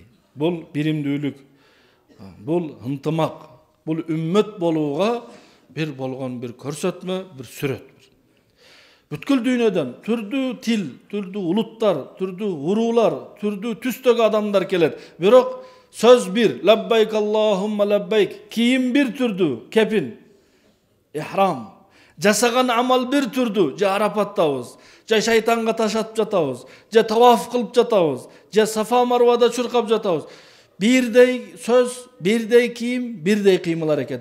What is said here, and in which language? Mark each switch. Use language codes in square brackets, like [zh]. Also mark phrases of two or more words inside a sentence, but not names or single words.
[ky] Бул биримдүүлүк, бул ынтымак, бул үммөт болууга бир болгон бир көрсөтмө, бир сүрөт. Бүткүл дүйнөдөн түрдүү тил, түрдүү улуттар, түрдүү уруулар, түрдүү түстөгү адамдар келет. Бирок сөз бир, [ar] لبيك اللهم لبيك, [ky] кийим бир түрдүү, кепин, ихрам. Жасаган амал бир түрдүү, же Арапаттабыз, же шайтанга таш атып жатабыз, же таваф кылып жатабыз, же Сафа Марвада чуркап жатабыз. Бирдей сөз, бирдей кийим, бирдей кыймыл аракет.